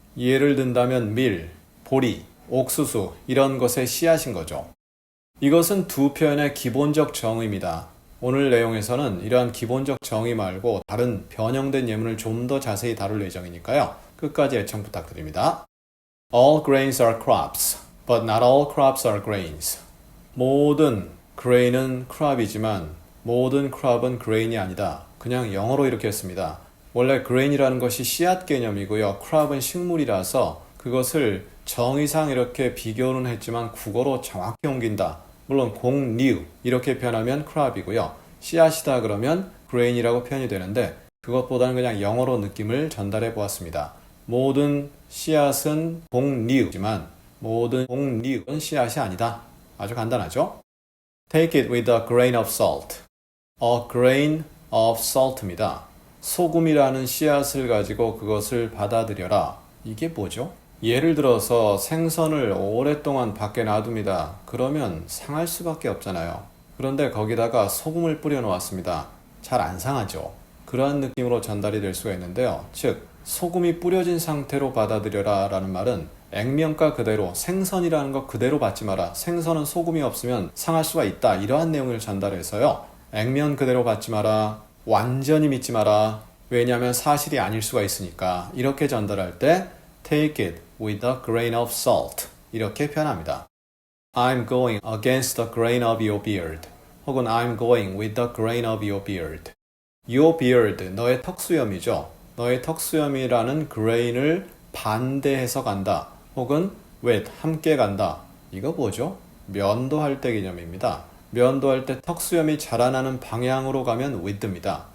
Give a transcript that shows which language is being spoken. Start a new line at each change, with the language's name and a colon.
Korean: 예를 든다면 밀, 보리, 옥수수 이런 것의 씨앗인 거죠. 이것은 두 표현의 기본적 정의입니다. 오늘 내용에서는 이러한 기본적 정의 말고 다른 변형된 예문을 좀 더 자세히 다룰 예정이니까요. 끝까지 애청 부탁드립니다.
English: All grains are crops, but not all crops are grains.
Korean: 모든 grain은 crop이지만 모든 crop은 grain이 아니다. 그냥 영어로 이렇게 했습니다. 원래 grain이라는 것이 씨앗 개념이고요. crop은 식물이라서 그것을 정의상 이렇게 비교는 했지만 국어로 정확히 옮긴다. 물론 곡류 이렇게 표현하면 crop이고요. 씨앗이다 그러면 grain이라고 표현이 되는데 그것보다는 그냥 영어로 느낌을 전달해 보았습니다. 모든 씨앗은 곡류지만 모든 곡류는 씨앗이 아니다. 아주 간단하죠?
English: Take it with a grain of salt. A grain of salt입니다.
Korean: 소금이라는 씨앗을 가지고 그것을 받아들여라. 이게 뭐죠? 예를 들어서 생선을 오랫동안 밖에 놔둡니다. 그러면 상할 수밖에 없잖아요. 그런데 거기다가 소금을 뿌려 놓았습니다. 잘 안 상하죠. 그러한 느낌으로 전달이 될 수가 있는데요. 즉, 소금이 뿌려진 상태로 받아들여라 라는 말은 액면가 그대로 생선이라는 것 그대로 받지 마라. 생선은 소금이 없으면 상할 수가 있다. 이러한 내용을 전달해서요. 액면 그대로 받지 마라. 완전히 믿지 마라. 왜냐하면 사실이 아닐 수가 있으니까. 이렇게 전달할 때
English: Take it with a grain of salt.
Korean: 이렇게 표현합니다.
English: I'm going against the grain of your beard. 혹은 I'm going with the grain of your beard. Your beard,
Korean: 너의 턱수염이죠. 너의 턱수염이라는 grain을 반대해서 간다. 혹은 with, 함께 간다. 이거 뭐죠? 면도할 때 개념입니다. 면도할 때 턱수염이 자라나는 방향으로 가면 with입니다.